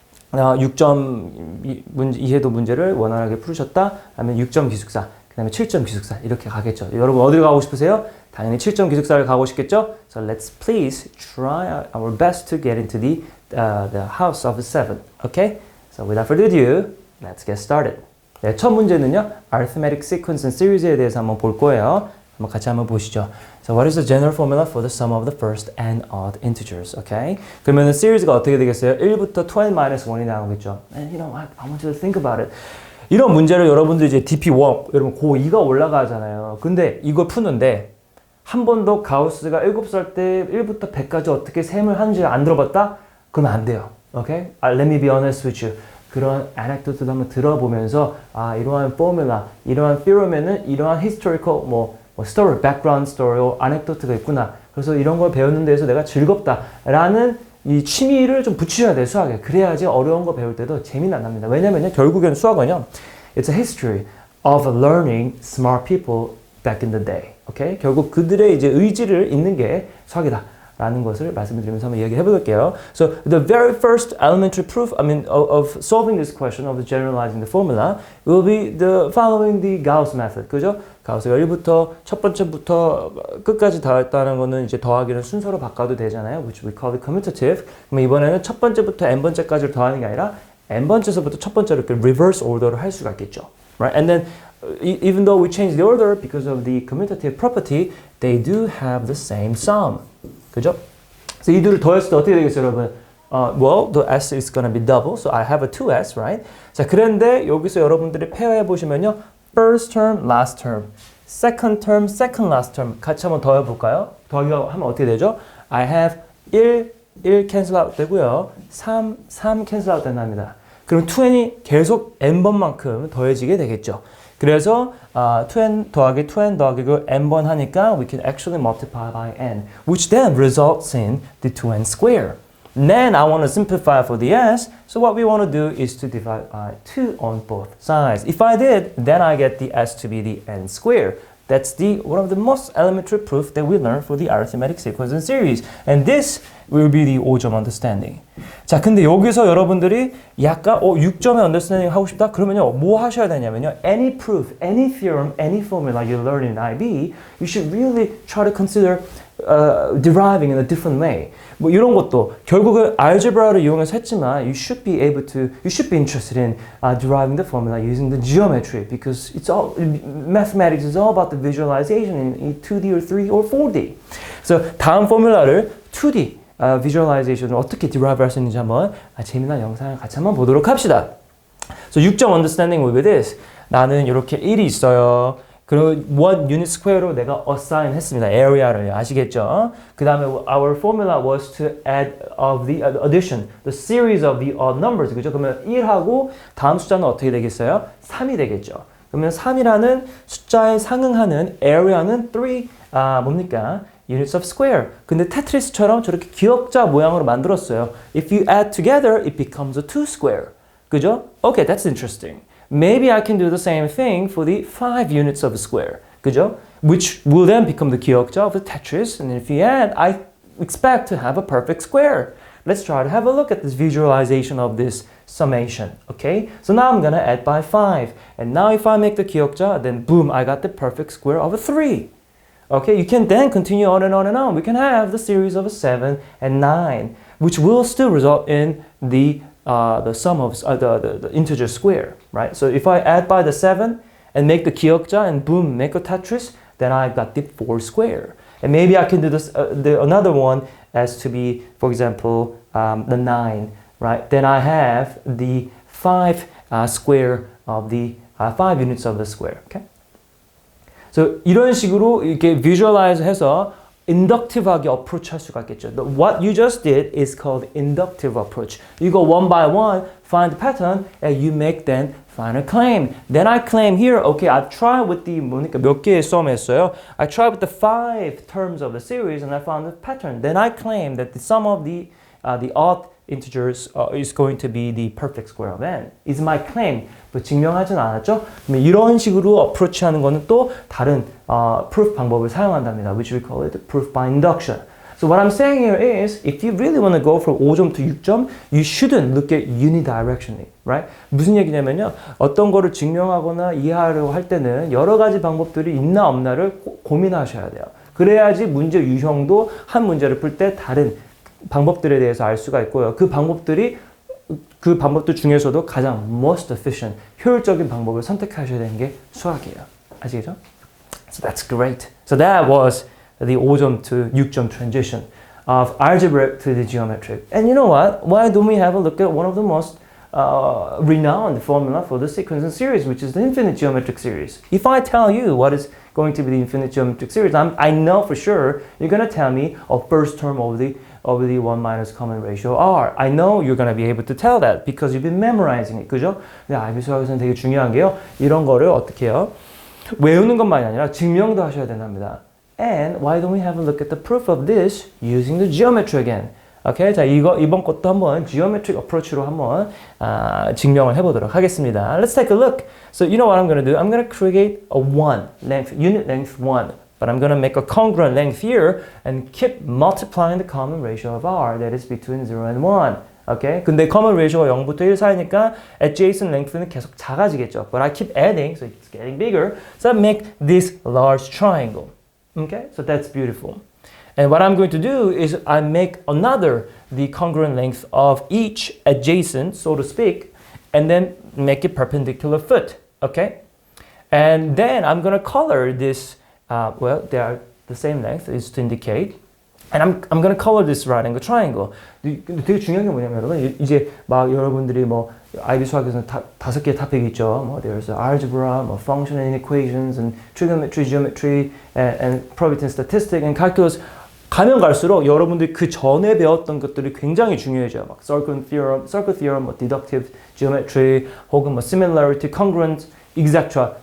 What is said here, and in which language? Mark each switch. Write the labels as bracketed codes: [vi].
[ko] 6점 이해도 문제를 원활하게 풀으셨다 하면 6점 기숙사, 그 다음에 7점 기숙사 이렇게 가겠죠. 여러분 어디로 가고 싶으세요? 당연히 7점 기숙사를 가고 싶겠죠? [en] So let's please try our best to get into the house of 7. Okay? So without further ado, let's get started. [ko] 네, 첫 문제는요, Arithmetic Sequence and Series에 대해서 한번 볼 거예요. 같이 한번 보시죠. [en] So what is the general formula for the sum of the first and odd integers? Okay? [ko] 그러면 series가 어떻게 되겠어요? 1부터 12-1이 나오겠죠. [en] And you know what? I want you to think about it. [ko] 이런 문제를 여러분들 이제 DP1, 여러분 고2가 올라가잖아요. 근데 이걸 푸는데 한 번도 가우스가 7살 때 1부터 100까지 어떻게 셈을 하는지 안 들어봤다? 그러면 안 돼요. [en] Okay? Let me be honest with you. [ko] 그런 anecdote도 한번 들어보면서 이러한 포뮬라, 이러한 theorem에는 이러한 [en] historical story, background story, [ko] anecdote가 있구나. 그래서 이런 걸 배우는 데에서 내가 즐겁다라는 이 취미를 좀 붙이셔야 돼요, 수학에. 그래야지 어려운 거 배울 때도 재미는 안 납니다. 왜냐면요, 결국엔 수학은요, [en] it's a history of learning smart people back in the day. Okay? [ko] 결국 그들의 이제 의지를 잇는 게 수학이다. 라는 것을 말씀드리면서 한번 이야기해 볼게요. [en] So the very first elementary proof, of solving this question of generalizing the formula will be the following the Gauss method. [ko] 그죠? 가우스가 1부터 첫 번째부터 끝까지 더했다는 거는 이제 더하기는 순서로 바꿔도 되잖아요. [en] Which we call it commutative. [ko] 그럼 이번에는 첫 번째부터 n 번째까지를 더하는 게 아니라 n 번째서부터 첫 번째로 이렇게 reverse order로 할 수가 있겠죠. [en] Right? And then even though we change the order because of the commutative property, they do have the same sum. [ko] 그죠? 그래서 이들을 더했을 때 어떻게 되겠어요, 여러분? [en] Well, the s is gonna be double, so I have a 2s, right? [ko] 자, 그런데 여기서 여러분들이 페어해 보시면요, [en] first term, last term, [ko] second term, second last term 같이 한번 더해 볼까요? 더하기가 하면 어떻게 되죠? [en] I have 1 cancel out [ko] 되고요, [en] 3 cancel out [ko] 된답니다. 그럼 2n이 계속 n번만큼 더해지게 되겠죠. 그래서 2n 더하기 2n 더하기 n번 하니까 [en] we can actually multiply by n, which then results in the 2n square. Then I want to simplify for the s, so what we want to do is to divide by 2 on both sides. If I did, then I get the s to be the n square. That's one of the most elementary proof that we learn for the arithmetic sequence and series. And this will be the 5점 understanding. [ko] 자, 근데 여기서 여러분들이 약간 6점의 understanding 하고 싶다? [en] 그러면요, 뭐 하셔야 되냐면요, any proof, any theorem, any formula you learn in IB, you should really try to consider deriving in a different way. [ko] 뭐 이런 것도 결국은 algebra를 이용해서 했지만 [en] you should be interested in deriving the formula using the geometry, because mathematics is all about the visualization in 2D or 3D or 4D. [ko] 그래서 다음 포뮬라를 2D visualization을 어떻게 derive 할 수 있는지 한번 재미난 영상을 같이 한번 보도록 합시다. [en] So 6점 understanding will be this. [ko] 나는 이렇게 1이 있어요. 그리고 1 unit square로 내가 assign 했습니다. area를 아시겠죠? [en] 그 다음에 our formula was to add of the addition, the series of the odd numbers. [ko] 그죠? 그러면 1하고 다음 숫자는 어떻게 되겠어요? 3이 되겠죠. 그러면 3이라는 숫자에 상응하는 area는 3, 뭡니까? [en] units of square. [ko] 근데 테트리스처럼 저렇게 기역자 모양으로 만들었어요. [en] If you add together, it becomes a 2 square. [ko] 그죠? [en] Okay, that's interesting. Maybe I can do the same thing for the 5 units of a square. [ko] 그죠? [en] Which will then become the 기역자 of the Tetris. And if you add, I expect to have a perfect square. Let's try to have a look at this visualization of this summation. Okay? So now I'm going to add by 5. And now if I make the 기역자, then boom, I got the perfect square of a 3. Okay, you can then continue on and on and on. We can have the series of 7 and 9, which will still result in the sum of the integer square, right? So if I add by the 7 and make the 기억자 and boom, make a Tetris, then I got the 4 square. And maybe I can do this another one as to be, for example, the 9, right? Then I have the 5 square of the 5 units of the square. Okay. [ko] So 이런 식으로 이렇게 visualize 해서 inductive하게 approach 할 수가 있겠죠. [en] What you just did is called inductive approach. You go one by one, find the pattern, and you make then final claim. Then I claim here, okay, I've tried with the, [ko] 몇 개의 sum 했어요. [en] I tried with the 5 terms of the series and I found the pattern. Then I claim that the sum of the odd integers is going to be the perfect square of n. Is my claim. [ko] 뭐 증명하진 않았죠? 이런 식으로 approach 하는 거는 또 다른 proof 방법을 사용한답니다. [en] Which we call it proof by induction. So what I'm saying here is, if you really want to go from 5점 to 6점, you shouldn't look at unidirectionally, right? [ko] 무슨 얘기냐면요, 어떤 거를 증명하거나 이해하려고 할 때는 여러 가지 방법들이 있나 없나를 고민하셔야 돼요. 그래야지 문제 유형도 한 문제를 풀 때 다른 방법들에 대해서 알 수가 있고요. 그 방법들 중에서도 가장 most efficient, 효율적인 방법을 선택하셔야 되는 게 수학이에요. 아시겠죠? [en] So that's great. So that was the 5점 to 6점 transition of algebraic to the geometric. And you know what? Why don't we have a look at one of the most renowned formula for the sequence and series, which is the infinite geometric series. If I tell you what is going to be the infinite geometric series, I know for sure you're going to tell me a first term of the 1 minus common ratio r. I know you're going to be able to tell that because you've been memorizing it. [ko] 그죠? 근데 아이비 수학에서는 되게 중요한 게요. 이런 거를 어떻게 해요? 외우는 것만이 아니라 증명도 하셔야 된답니다. [en] And why don't we have a look at the proof of this using the geometry again? [ko] Okay, 자 이번 것도 한번 geometric approach로 한번 증명을 해보도록 하겠습니다. [en] Let's take a look. So you know what I'm going to do? I'm going to create a 1 length, unit length 1. But I'm going to make a congruent length here and keep multiplying the common ratio of r, that is between 0 and 1. Okay? [ko] 근데 common ratio가 0부터 1 사이니까 adjacent length는 계속 작아지겠죠. [en] But I keep adding, so it's getting bigger. So I make this large triangle. Okay? So that's beautiful. And what I'm going to do is I make the congruent length of each adjacent, so to speak, and then make it perpendicular foot. Okay? And then I'm going to color this. Well, they are the same length, is to indicate. And I'm going to color this right angle triangle. [ko] 되게 중요한 게 뭐냐면 여러분, 이제 막 여러분들이 뭐 아이비 수학에서는 5개의 토픽이 있죠. [en] 뭐 there's algebra, 뭐 function and equations, and trigonometry, geometry, and probability and statistics, and calculus. [ko] 가면 갈수록 여러분들이 그 전에 배웠던 것들이 굉장히 중요해져요. [en] 막 circle theorem, 뭐 deductive geometry, 혹은 뭐 similarity, congruence, etc.